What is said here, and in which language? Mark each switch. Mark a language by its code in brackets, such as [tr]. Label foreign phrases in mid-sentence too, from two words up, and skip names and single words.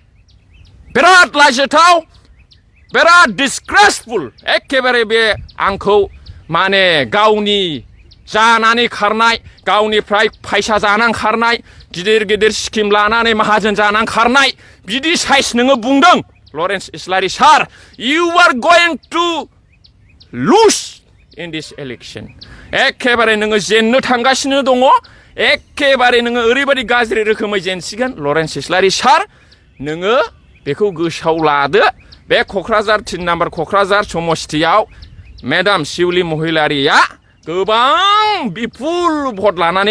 [brx] बिराद लाजिथाव बिराद डिसग्रेसफुल एखेबारे बे आंखौ माने गावनि जानानै खारनाय गावनिफ्राय फैसा जानानै खारनाय गिदिर गिदिर स्किम लानानै माहाजोन जानानै खारनाय बिदि साइज नोङो बुंदों Lawrence Islari [en] sir, you are going to lose in this election. [brx] एखेबारे नोङो जेननो थांगासिनो दङ एखेबारे नोङो ओरैबायदि गाज्रि रोखोमै जेनसिगोन लरेन्स इस्लारि सार नोङो बेखौ गोसोआव लादो बे क'क्राझार 3 नाम्बार क'क्राझार समस्तियाव मेडाम शिवली महिलारिया गोबां बिपुल भट लानानै